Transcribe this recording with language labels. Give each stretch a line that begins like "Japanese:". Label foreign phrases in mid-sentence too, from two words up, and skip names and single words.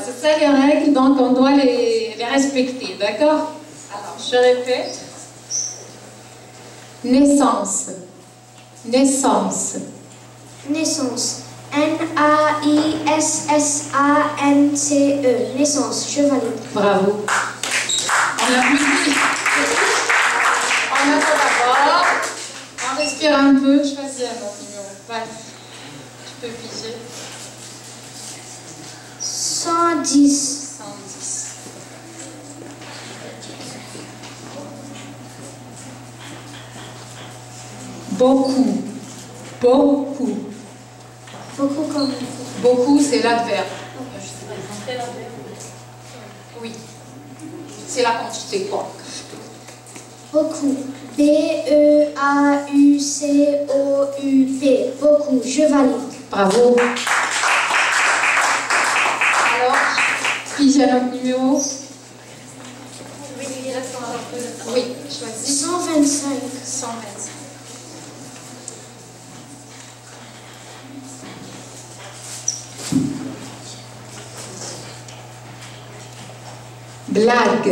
French: C'est ça les règles, donc on doit les respecter, d'accord? Alors, je répète. Naissance. Naissance. Naissance. N-A-I-S-S-A-N-C-E. Naissance. Je valide. Bravo. On applaudit. On attend d'abord. On respire un peu. Choisis un autre numéro. Vas-y. Tu peux piger. 110. 110. Beaucoup. Beaucoup. Beaucoup comme. Beaucoup, c'est l'adverbe. Oui. C'est la quantité, quoi. Beaucoup. B-E-A-U-C-O-U-P. Beaucoup. Je valide. Bravo. Alors, pige un autre numéro. Oui, choisis. 125. 125. Blague.